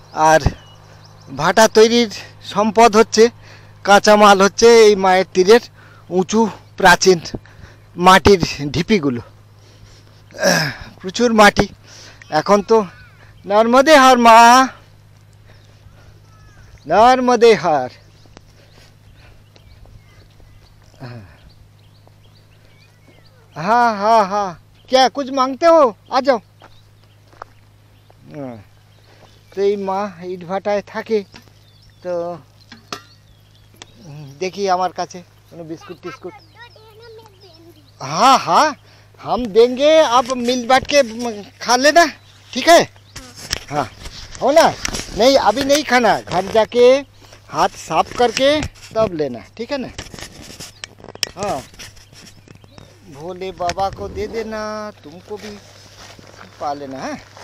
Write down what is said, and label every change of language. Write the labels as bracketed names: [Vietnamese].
[Bangla] আর ভাটা তৈরির সম্পদ হচ্ছে, কাঁচামাল হচ্ছে এই মায়ের তীরের উঁচু প্রাচীন মাটির ঢিপিগুলো। প্রচুর মাটি। এখন তো নর্মদে হার মা, [Hindi] नर्मदे हर। हाँ हाँ हाँ, क्या कुछ मांगते हो? आ जाओ। [Bangla] তো এই মা ইট ভাটায় থাকে। তো দেখি আমার কাছে কোনো बिस्कुट टिस्कुट। [Hindi] हाँ हाँ, हम देंगे, आप मिल बैठ के खा लेना, ठीक है? हाँ, हो ना? नहीं, अभी नहीं खाना, घर जाके हाथ साफ करके तब लेना, ठीक है ना? हाँ, भोले बाबा को दे देना, तुमको भी पा लेना है।